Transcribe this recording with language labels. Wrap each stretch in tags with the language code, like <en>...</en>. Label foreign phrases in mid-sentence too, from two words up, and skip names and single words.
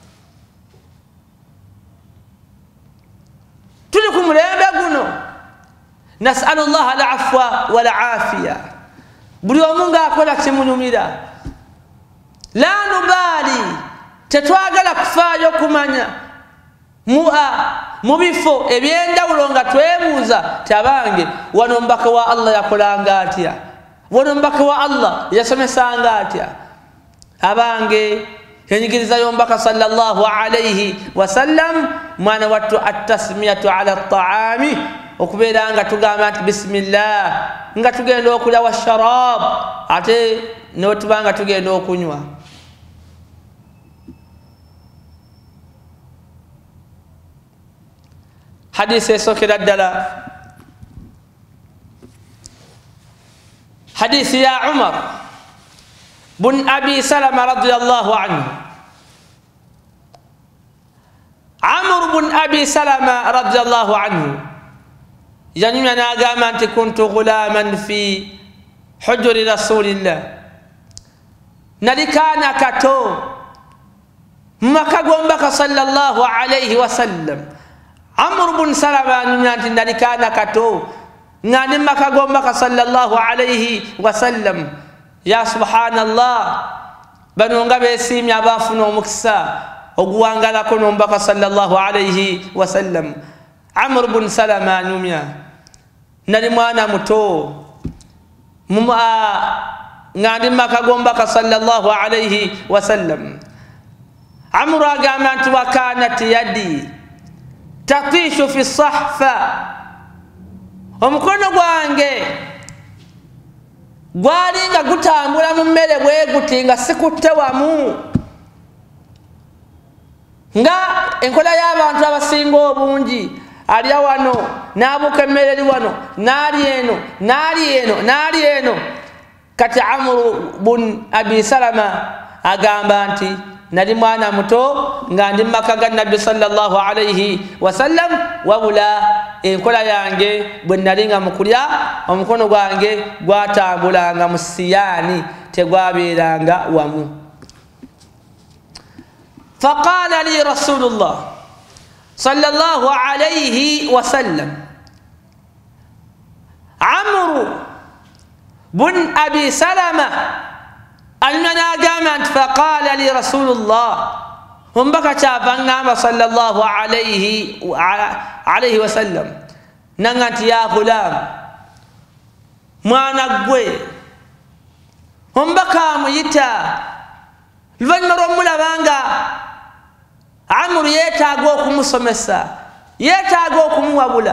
<lg>tuli ku mulembe guno,</lg> <ar>نسأل الله العفو والعافية,</ar> <lg>buli omu ng'akola kimunyumira,</lg> <ar>لا نبالي,</ar> <lg>tetwagala kufaayo kumanya mu bifo eby'enjawulo nga twebuuza ti abange wano omubaka wa Allah yakolanga atya, wano omubaka wa Allah yasomesanga atya. abange enyigiriza y'omubaka</lg> <ar>صلى الله عليه وسلم</ar> <lg>mwana wattu</lg> <ar>التسمية على الطعام,</ar> <lg>okubeera nga tugamba nti bisimillah nga tugenda okulya washarab ate newetuba nga tugenda okunywa. hadisi esokera ddala hadisi ya Umar bun Abi Salama</lg> <ar>رضي الله عنه.</ar> <lg>Amr bun Abi Salama</lg> <ar>رضي الله عنه</ar> <lg>yanyumya n'agamba nti</lg> <ar>كنت غلاما في حجر رسول الله,</ar> <lg>nali kaana kato mu maka g'omubaka</lg> <ar>صلى الله عليه وسلم.</ar> <lg>Amr bun Salama anyumya nti nali kaana kato nga ndi mu maka g'omubaka</lg> <ar>صلى الله عليه وسلم. يا سبحان الله,</ar> <lg>bano nga beesiimye abaafuna omukisa oguwangalako n'omubaka</lg> <ar>صلى الله عليه وسلم.</ar> <lg>Amr bun Salama anyumya, nali mwana muto nga ndi mu maka g'omubaka</lg> <ar>صلى الله عليه وسلم.</ar> <lg>Amr agamba nti</lg> <ar>وكانت يدي تطيش في الصحفة,</ar> <lg>omukono gwange gwali nga gutambula mu mmere bwe guti nga sikutte wamu, nga enkola y'abantu abasinga obungi alya wano n'abuuka emmere eri wano n'ali eno n'ali eno n'ali eno. Kati Amru bun Abi Salama agamba nti nali mwana muto nga ndi mu maka ga Nabbi</lg> <ar>صلى الله عليه وسلم,</ar> <lg>wabula enkola yange bwe nali nga mukulya omukono gwange gwatambulanga mu siyaani, tegwabeeranga wamu.</lg> <ar>فقال لي رسول الله صلى الله عليه وسلم,</ar> <lg>Amru bun Abi Salama anyumya n'agamba nti</lg> <ar>فقال لي رسول الله,</ar> <lg>omubaka kyava ngamba</lg> <ar>صلى الله عليه وسلم</ar> <lg>nanga nti</lg> <ar>يا غلام,</ar> <lg>mwana gwe. Omubaka amuyita luvannyuma lw'omulabanga Amru yeetaaga okumusomesa, yeetaaga okumuwabula.</lg>